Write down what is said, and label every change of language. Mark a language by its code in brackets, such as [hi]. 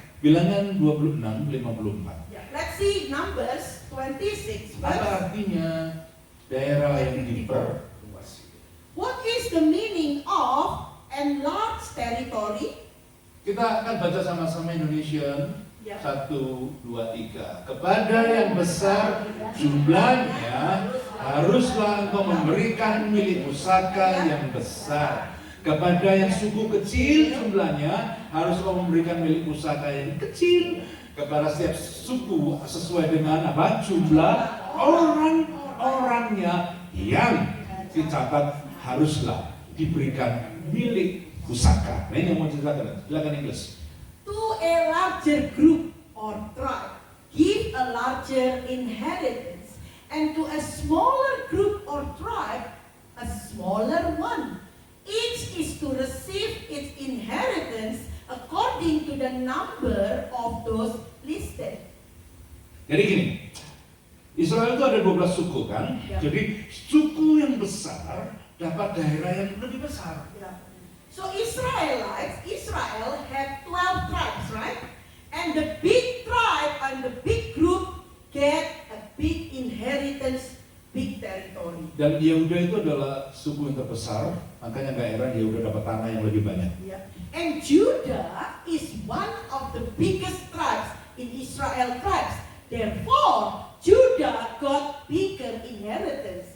[id] Bilangan 26:54. [en] Let's see Numbers 26 [id] Apa [en] verse. [id] artinya daerah yang diperluas? [en] What is the meaning of enlarge territory? [id] Kita akan baca sama-sama Indonesian. Ya. 1, 2, 3. Kepada yang besar jumlahnya, haruslah engkau memberikan milik pusaka yang besar. Kepada yang suku kecil jumlahnya, harus engkau memberikan milik pusaka yang kecil. Kepada setiap suku sesuai dengan apa? Jumlah orang-orangnya yang dicatat haruslah diberikan milik pusaka. Nah ini yang mau ceritakan. Silakan Inggris. [en] To a larger group or tribe, give a larger inheritance, and to a smaller group or tribe, a smaller one. Each is to receive its inheritance according to the number of those listed. [id] Jadi gini, Israel itu ada 12 suku kan? Ya. Jadi suku yang besar dapat daerah yang lebih besar. [en] So Israel had 12 tribes, right? And the big tribe and the big group get a big inheritance, big territory. [id] Dan Yehuda itu adalah suku yang terbesar, makanya daerah Yehuda dapat tanah yang lebih banyak. Yeah. [en] And Judah is one of the biggest tribes in Israel tribes. Therefore, Judah got bigger inheritance,